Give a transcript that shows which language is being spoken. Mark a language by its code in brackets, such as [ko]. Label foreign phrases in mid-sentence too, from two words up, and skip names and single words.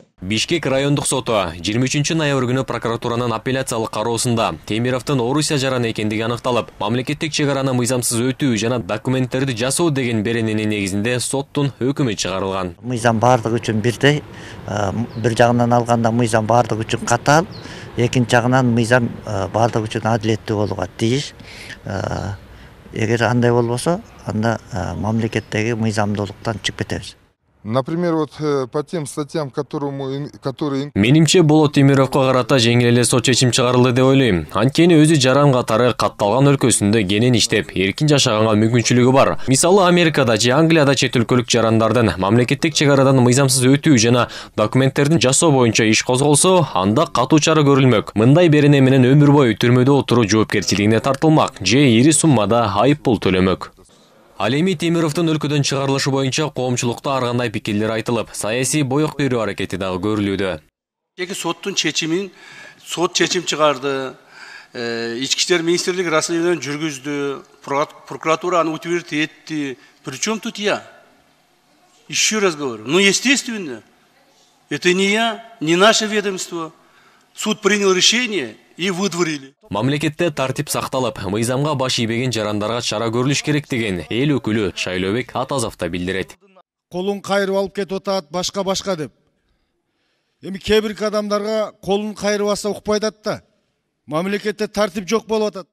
[ky] Бишкек райондук соту 23 ноябрь күнү прокуратуранын апелляциялык кароосунда Темировдун Орусия жараны экендиги аныкталып, мамлекеттик чек араны мыйзамсыз өтүү жана документтерди жасоо деген берененин негизинде соттун өкүмү чыгарылган. Мыйзам бардыгы үчүн бирдей, бир жагынан алганда мыйзам бардыгы үчүн катаал, экинчи жагынан мыйзам бардыгы үчүн адилеттүү болууга тийиш. Эгер андай болбосо, анда мамлекеттеги мыйзамдуулуктан чыгып кетебиз. [ru] Например, вот по тем статьям, которые... [ky] Менимче Болот Темировго карата жеңил эле сот чечим чыгарылды деп ойлойм. Анткени өзү жаран катары катталган өлкөсүндө кенен иштеп, эркин жашаганга мүмкүнчүлүгү бар. Мисалы Америкада же Англияда чет өлкөлүк жарандардын мамлекеттик чек арадан мыйзамсыз өтүү жана документтердин жасоо боюнча иш козголсо, анда катуу чара көрүлмөк. Мындай берене менен өмүр бою түрмөдө отуруу жоопкерчилигине тартылмак же ири суммада айып пул төлөмөк. Ал эми Темировдун өлкөдөн чыгарылышы боюнча коомчулукта ар кандай пикирлер айтылып, саясий боек берүү аракети дагы көрүлүүдө. Соттун чечимин сот чечим чыгарды, Ички иштер министрлиги расследование жүргүздү, прокуратура аны утвердить этти. [ru] Причем тут я? Еще раз говорю, ну естественно, это не я, не наше ведомство. Суд принял решение и выдворили. [ky] Мамлекетте тартип сакталып, мыйзамга баш ийбеген жарандарга чара көрүлүш керек деген эл өкүлү Шайлообек Атазов да билдирет. Колун кайрып алып кетип атат, башка деп. Эми кээ бир адамдарга колун кайрып алса укпайт да. Мамлекетте тартип жок болуп атат.